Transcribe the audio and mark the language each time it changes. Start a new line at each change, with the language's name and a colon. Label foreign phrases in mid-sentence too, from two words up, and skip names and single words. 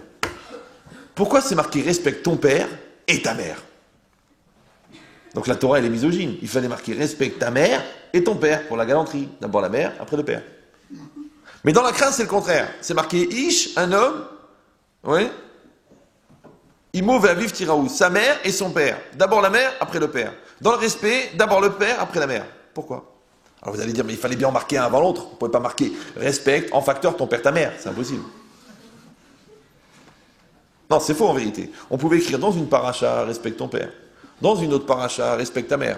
French: Pourquoi c'est marqué respecte ton père et ta mère? Donc la Torah, elle est misogyne. Il fallait marquer respecte ta mère et ton père pour la galanterie. D'abord la mère, après le père. Mais dans la crainte, c'est le contraire. C'est marqué Ish, un homme, oui.
Hebrew: אמו ואביו תיראו,
French: sa mère et son père. D'abord la mère, après le père. Dans le respect, d'abord le père, après la mère. Pourquoi? Alors vous allez dire, mais il fallait bien en marquer un avant l'autre. On ne pouvait pas marquer respecte en facteur ton père, ta mère. C'est impossible. Non, c'est faux en vérité. On pouvait écrire dans une paracha, respecte ton père. Dans une autre paracha, respecte ta mère.